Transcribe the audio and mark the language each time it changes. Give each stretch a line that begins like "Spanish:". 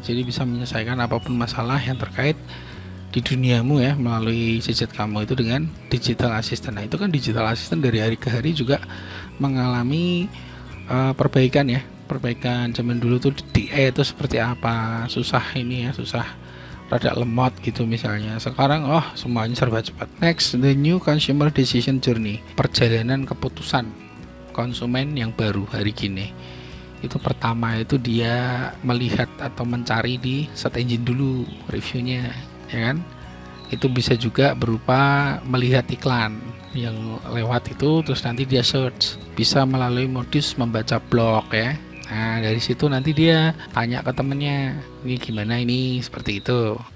Indonesian: Jadi bisa menyelesaikan apapun masalah yang terkait di duniamu ya melalui gadget kamu itu dengan digital assistant. Nah, itu kan digital assistant dari hari ke hari juga mengalami perbaikan ya. Perbaikan zaman dulu tuh DE itu seperti apa, susah ini ya, susah rada lemot gitu misalnya. Sekarang semuanya serba cepat.
English: Next, the new consumer decision journey.
Indonesian: Perjalanan keputusan konsumen yang baru hari gini. Itu pertama itu dia melihat atau mencari di search engine dulu reviewnya, ya kan? Itu bisa juga berupa melihat iklan yang lewat itu, terus nanti dia search. Bisa melalui modus membaca blog ya. Nah, dari situ nanti dia tanya ke temennya, ini gimana ini, seperti itu.